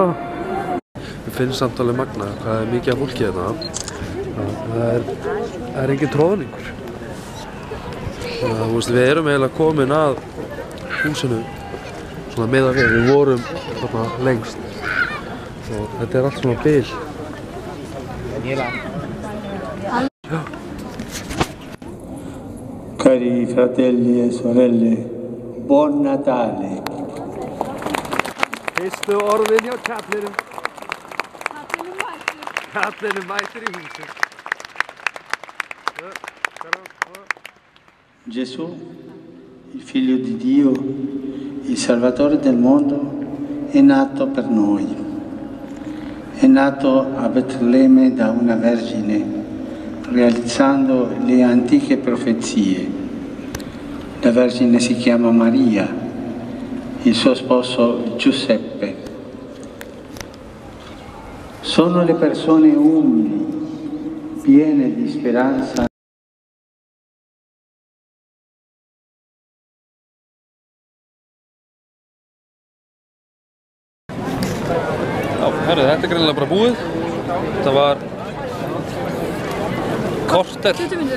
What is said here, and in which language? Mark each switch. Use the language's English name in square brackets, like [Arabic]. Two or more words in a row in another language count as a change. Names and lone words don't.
[Icelandic] Við finnum samt alveg magna hvað er mikið af fólki hérna. Það er engin tróðningur. Við erum eiginlega komin að húsinu svona meðan við vorum þarna lengst og þetta er allt svona bil. [Italian] Cari fratelli e sorelle, buon Natale. [Icelandic] Fyrstu orðin hjá kallinum. Kallinn Kallinum mættur. mættur í húsið. [Italian] Gesù, il figlio di Dio, il Salvatore del mondo, è nato per noi. È nato a Betlemme da una vergine, realizzando le antiche profezie. La vergine si chiama Maria, il suo sposo Giuseppe. Sono le persone umili, piene di speranza. [Icelandic] Herru, þetta er greinilega bara búið. Þetta var korter. 20 mínútur.